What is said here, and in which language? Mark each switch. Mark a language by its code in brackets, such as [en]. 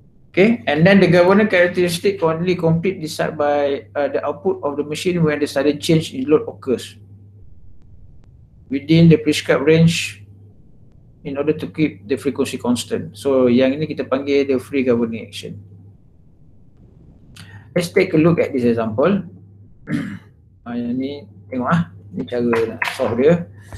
[en] Okay, and then the governor characteristic only complete decided by the output of the machine when the sudden change in load occurs within the prescribed range in order to keep the frequency constant. [ms] So yang ini kita panggil the free governing action. [en] Let's take a look at this example. [ms] Yang ni tengok ni cara nak solve dia.